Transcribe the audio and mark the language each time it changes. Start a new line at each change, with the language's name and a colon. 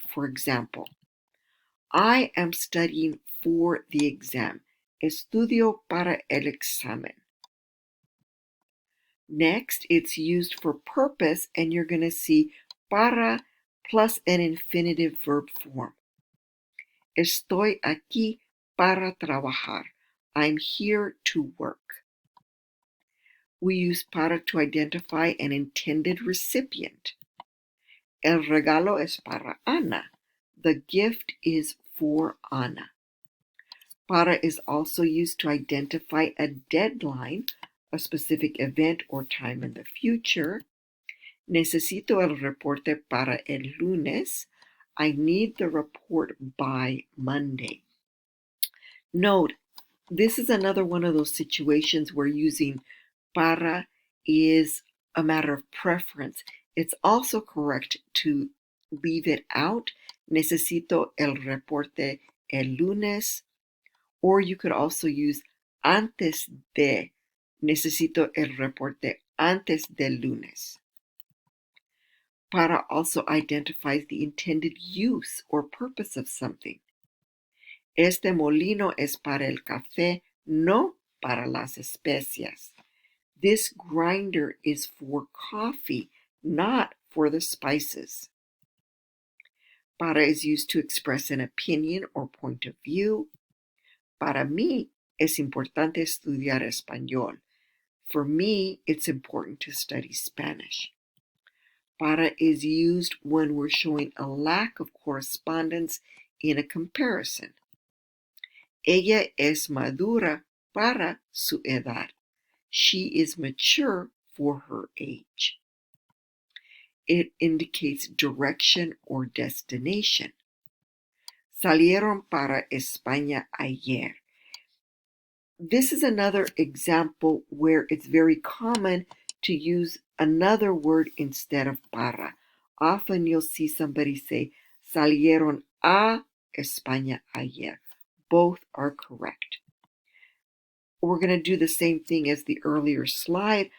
English: For example, I am studying for the exam.
Spanish: Estudio para el examen.
English: Next, it's used for purpose, and you're going to see para plus an infinitive verb form.
Spanish: Estoy aquí para trabajar.
English: I'm here to work. We use para to identify an intended recipient.
Spanish: El regalo es para Ana.
English: The gift is for Ana. Para is also used to identify a deadline, a specific event or time in the future.
Spanish: Necesito el reporte para el lunes.
English: I need the report by Monday. Note, this is another one of those situations where using para is a matter of preference. It's also correct to leave it out.
Spanish: Necesito el reporte el lunes.
English: Or you could also use antes de.
Spanish: Necesito el reporte antes del lunes.
English: Para also identifies the intended use or purpose of something.
Spanish: Este molino es para el café, no para las especias.
English: This grinder is for coffee, not for the spices. Para is used to express an opinion or point of view.
Spanish: Para mí es importante estudiar español.
English: For me, it's important to study Spanish. Para is used when we're showing a lack of correspondence in a comparison.
Spanish: Ella es madura para su edad.
English: She is mature for her age. It indicates direction or destination.
Spanish: Salieron para España ayer.
English: This is another example where it's very common to use another word instead of para. Often you'll see somebody say,
Spanish: salieron a España ayer.
English: Both are correct. We're going to do the same thing as the earlier slide.